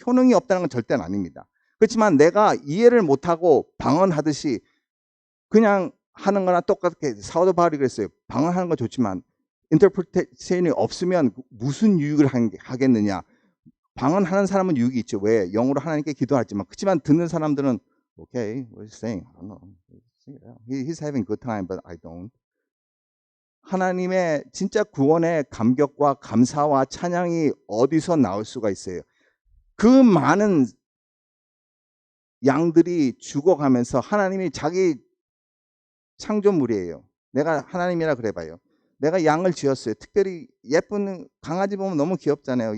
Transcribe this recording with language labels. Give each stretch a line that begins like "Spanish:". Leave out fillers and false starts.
Korean: 효능이 없다는 건 절대는 아닙니다. 그렇지만 내가 이해를 못하고 방언하듯이 그냥 하는 거나 똑같게 사도 바울이 그랬어요. 방언하는 건 좋지만 인터프리테이션이 없으면 무슨 유익을 하겠느냐. 방언하는 사람은 유익이 있죠. 왜? 영어로 하나님께 기도하지만 그렇지만 듣는 사람들은
English: Okay, what is he saying? I don't know. He's having a good time, but I don't.
Korean: 하나님의 진짜 구원의 감격과 감사와 찬양이 어디서 나올 수가 있어요? 그 많은 양들이 죽어가면서 하나님이 자기 창조물이에요. 내가 하나님이라 그래봐요. 내가 양을 지었어요. 특별히 예쁜 강아지 보면 너무 귀엽잖아요.